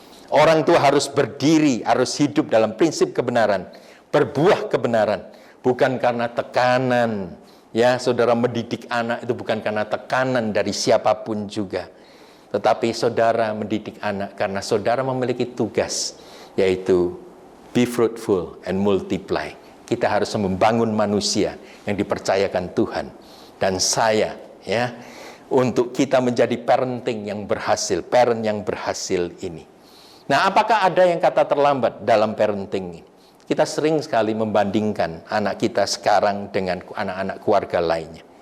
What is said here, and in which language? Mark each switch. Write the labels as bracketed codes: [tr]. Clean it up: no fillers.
[id] Orang tua harus berdiri, harus hidup dalam prinsip kebenaran, berbuah kebenaran. Bukan karena tekanan, ya, saudara mendidik anak itu bukan karena tekanan dari siapapun juga. Tetapi saudara mendidik anak karena saudara memiliki tugas, yaitu [en] Be fruitful and multiply. [id] Kita harus membangun manusia yang dipercayakan Tuhan dan saya, ya, untuk kita menjadi parenting yang berhasil, parent yang berhasil ini. Nah, apakah ada yang kata terlambat dalam parenting ini? Kita sering sekali membandingkan anak kita sekarang dengan anak-anak keluarga lainnya.